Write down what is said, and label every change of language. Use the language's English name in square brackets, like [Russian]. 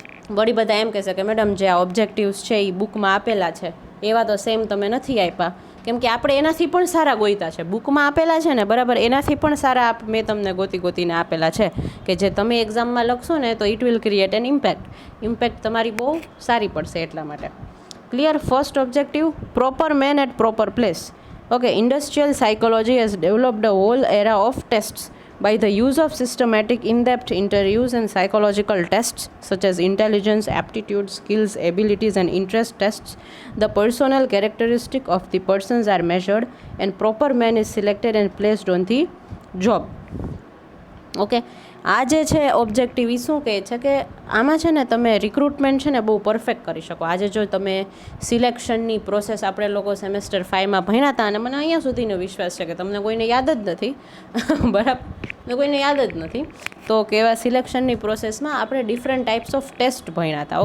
[Gujarati] વળી બધા એમ કહેશે કે મેડમ જે આ ઓબ્જેક્ટિવ્સ છે એ બુકમાં આપેલા છે એવા તો સેમ તમે નથી આપ્યા, કેમ કે આપણે એનાથી પણ સારા ગોઈતા છે. બુકમાં આપેલા છે ને, બરાબર, એનાથી પણ સારા મેં તમને ગોતીને આપેલા છે કે જે તમે એક્ઝામમાં લખશો ને તો [English] it will create an impact [Gujarati] તમારી બહુ સારી પડશે એટલા માટે. Clear? [English] First objective, proper man at proper place. Okay, industrial psychology has developed a whole array of tests by the use of systematic in-depth interviews and psychological tests such as intelligence, aptitude, skills, abilities and interest tests. The personal characteristic of the persons are measured and proper man is selected and placed on the job. [Gujarati] Okay, આ જે છે objective એ શું કહે છે કે આમાં છે ને તમે રિક્રુટમેન્ટ છે ને બહુ પરફેક્ટ કરી શકો. આજે જો તમે સિલેક્શનની પ્રોસેસ આપણે લોકો સેમેસ્ટર 5માં ભણ્યા હતા, અને મને અહીંયા સુધીનો વિશ્વાસ છે કે તમને કોઈને યાદ જ નથી બરાબર, કોઈને યાદ જ નથી, તો કેવા સિલેક્શનની પ્રોસેસમાં આપણે ડિફરન્ટ ટાઈપ્સ ઓફ ટેસ્ટ ભણ્યા હતા.